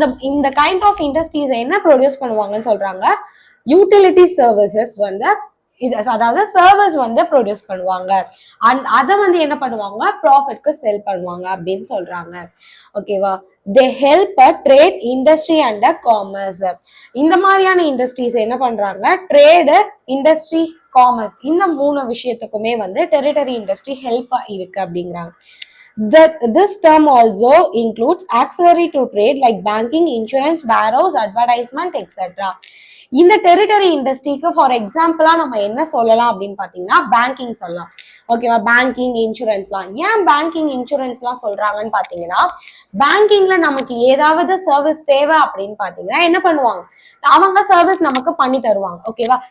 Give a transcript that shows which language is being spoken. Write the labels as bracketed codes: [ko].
[ta] இந்த kind of industries என்ன produce பண்ணுவாங்கன்னு சொல்றாங்க, யூட்டிலிட்டி சர்வீசஸ் வந்து இது, அதாவது சர்வீஸ் வந்து ப்ரொடியூஸ் பண்ணுவாங்க, அதை வந்து என்ன பண்ணுவாங்க, ப்ராஃபிட்க்கு செல் பண்ணுவாங்க அப்படின்னு சொல்றாங்க, ஓகேவா? [en] They help a trade, industry and commerce. [ta] இந்த மாதிரியான இண்டஸ்ட்ரீஸ் என்ன பண்றாங்க, ட்ரேடு, இண்டஸ்ட்ரி, காமர்ஸ், இந்த 3 விஷயத்துக்குமே வந்து டெரிட்டரி இண்டஸ்ட்ரி ஹெல்ப்பா இருக்கு அப்படிங்கிறாங்க. [en] This term also includes auxiliary to trade like banking, insurance, warehouse, advertisement, etc. [ta] இந்த டெரிட்டரி இண்டஸ்ட்ரிக்கு ஃபார் எக்ஸாம்பிளா நம்ம என்ன சொல்லலாம் அப்படின்னு பாத்தீங்கன்னா பேங்கிங் சொல்லலாம், ஓகேவா? பேங்கிங், இன்சூரன்ஸ்லாம். ஏன் பேங்கிங், இன்சூரன்ஸ்லாம் சொல்றாங்கன்னு பாத்தீங்கன்னா, பேங்கிங்ல நமக்கு ஏதாவது சர்வீஸ் தேவை அப்படின்னு பாத்தீங்கன்னா என்ன பண்ணுவாங்க, அவங்க சர்வீஸ் நமக்கு பண்ணி தருவாங்க, ஓகேவா?